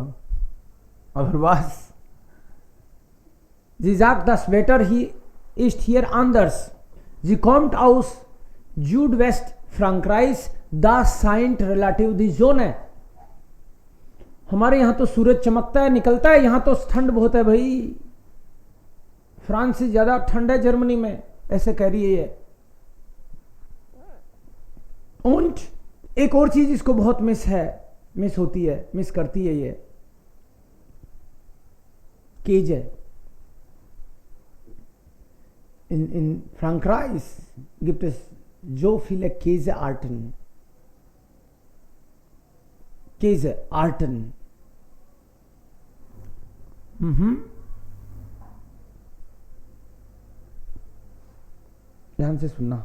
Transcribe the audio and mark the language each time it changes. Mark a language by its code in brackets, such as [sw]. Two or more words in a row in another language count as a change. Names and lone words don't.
[de] Aber was? Sie sagt, das Wetter hier ist hier anders. Sie kommt aus Südwest-Frankreich, das scheint relativ die Sonne. [hi] हमारे यहाँ तो सूरज चमकता है, निकलता है, यहाँ तो ठंड बहुत है भाई. फ्रांस से ज्यादा ठंड है जर्मनी में, ऐसे कह रही है ये. Und एक और चीज इसको बहुत मिस होती है, मिस करती है ये. [de] Käse. In Frankreich gibt es so viele Käsearten. Lernen Sie es nach.